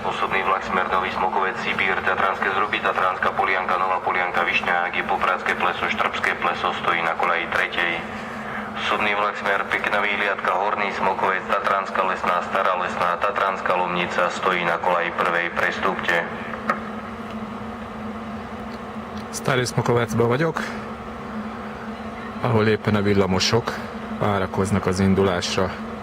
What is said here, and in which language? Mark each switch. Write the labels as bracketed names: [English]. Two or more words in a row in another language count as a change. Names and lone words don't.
[Slovak] Osobný vlak smer Nový Smokovec, Sibír, Tatranské Zruby, Tatranská Polianka, Nová Polianka, Višňáky, Popradské pleso, Štrbské pleso stojí na kolaji 3. Osobný vlak smer Pekná Výhliadka, Horný Smokovec, Tatranská Lesná, Stará Lesná, Tatranská Lomnica stojí na kolaji 1. Prestúpte. [Hungarian] Starý Smokovácba vagyok, ahol éppen a villamosok várakoznak az indulásra.